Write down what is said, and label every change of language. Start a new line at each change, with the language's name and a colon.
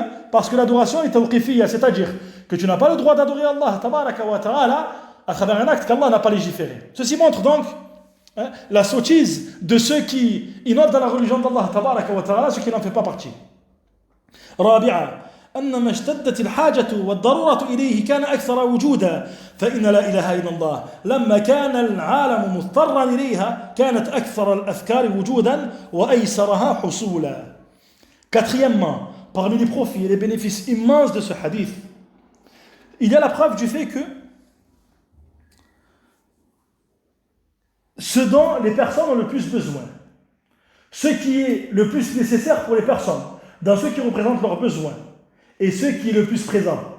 French: Parce que l'adoration est tawqifiyya, c'est-à-dire que tu n'as pas le droit d'adorer Allah tabaraka wa ta'ala à travers un acte qu'Allah n'a pas légiféré. Ceci montre donc la sottise de ceux qui innovent dans la religion d'Allah tabaraka wa ta'ala, ce qui n'en fait pas partie.
Arabic: رابعا أن ما اشتدت الحاجة والضرورة إليه كان أكثر وجودا فإن لا إله إلا الله لما كان العالم مضطرا إليها كانت أكثر الأذكار وجودا وأيسرها حصولا.
French: Quatrièmement, parmi les profits et les bénéfices immenses de ce hadith, il y a la preuve du fait que ce dont les personnes ont le plus besoin, ce qui est le plus nécessaire pour les personnes, dans ceux qui représentent leurs besoins, et ce qui est le plus présent.